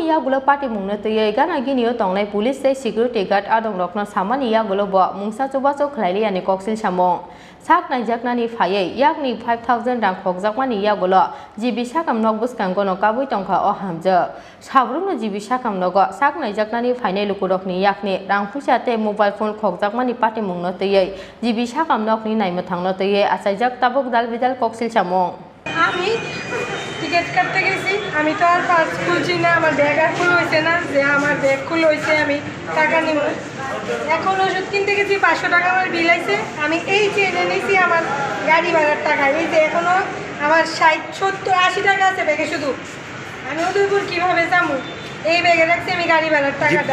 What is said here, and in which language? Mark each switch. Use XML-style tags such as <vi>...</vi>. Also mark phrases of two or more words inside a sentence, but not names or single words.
<trp>yagulo party mungna teye gana ginio tongnai police sei security guard adong rokno samani yagulo bo mungsa chubacho khlaili ani koksil samong sak najjaknani phaiye yakni 5000 rang khogjakmani yagulo jibi sakamnog bwskango no kabui tongkha o hamjak sabrungno jibi sakamnogo sak najjaknani phainai lukurokni yakni rang puisa te mobile phone khogjakmani party mungno teye jibi sakamnokni naima thangno teye asaijak tabuk dalbidal koksil samong</trp> <bn>আমি টিকেট কাটতে গেছি আমি তো আর পাস খুলছি না আমার ব্যাগ আর ফুল হয়েছে না যে আমার ব্যাগ ফুল হয়েছে আমি টাকা নিব এখন ওষুধ কিনতে গেছি 500 টাকা আমার বিল আছে আমি এই চেনে নিয়েছি আমার গাড়ি ভাড়ার টাকা এই যে এখনো আমার 60 70 80 টাকা আছে ব্যাগে শুধু আমি উদয়পুর কিভাবে যাবো এই ব্যাগে রাখছি আমি গাড়ি ভাড়ার টাকাটা</bn>